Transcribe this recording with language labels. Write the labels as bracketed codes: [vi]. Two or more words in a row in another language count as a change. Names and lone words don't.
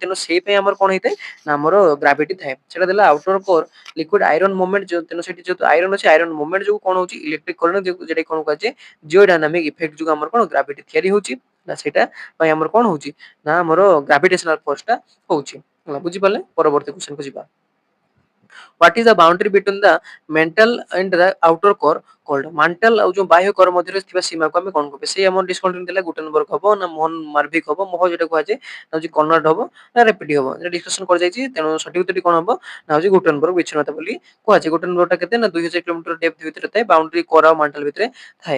[or] ତେଣୁ ସେଇ ପାଇଁ ଆମର କଣ ହେଇଥାଏ ନା ଆମର ଗ୍ରାଭିଟି ଥାଏ। ସେଟା ଦେଲା [en] outer core liquid iron movement, [or] ତେଣୁ ସେଠି ଯେହେତୁ ଆଇରନ ଅଛି, [en] iron movement [or] ଯୋଗୁ କଣ ହଉଛି [en] electric current [or] ଯେଟା କଣ କୁହାଯାଏ [en] geo dynamic effect [or] ଯୋଗୁ ଆମର କଣ ଗ୍ରାଭିଟି ତିଆରି ହଉଛି। ନା ସେଇଟା ପାଇଁ ଆମର କଣ ହଉଛି ନା ଆମର [en] gravitational force [or] ଟା ହଉଛି ହେଲା। ବୁଝିପାରିଲେ? ପରବର୍ତ୍ତୀ କ୍ୱେଶ୍ଚନ କୁ ଯିବା। [en] What is the boundary between the mental and the outer core? କଲ୍ଡ। [or] ମାଣ୍ଟାଲ ଆଉ ଯୋଉ ବାହ୍ୟ କର ମଧ୍ୟରେ ଥିବା ସୀମାକୁ ଆମେ କଣ କହିବା? ସେଇ ଆମର ଡିସକଣ୍ଟିନ୍ୟୁ ଥିଲା ଗୁଟେନବର୍ଗ ହବ ନା ମୋହନ ମାର୍ଭିକ ହବ, ମୋହ ଯୋଉଟା କୁହାଯାଏ ନା ହଉଛି କର୍ନାଡ ହବ ନା ରେପିଟି ହବ, এটা ଡିସକସନ କରାଯାଇଛି। ତେଣୁ ସଠିକ ଉତ୍ତରଟି କଣ ହବ ନା ହଉଛି ଗୁଟେନବର୍ଗ ବିଚ୍ଛିନ୍ନତା ବୋଲି କୁହାଯାଏ। ଗୁଟେନବର୍ଗଟା କେତେ ନା 2000 [en] kilometer depth [or] ଭିତରେ ଥାଏ, [en] boundary core [or] ଆଉ ମାଣ୍ଟାଲ ଭିତରେ ଥାଏ।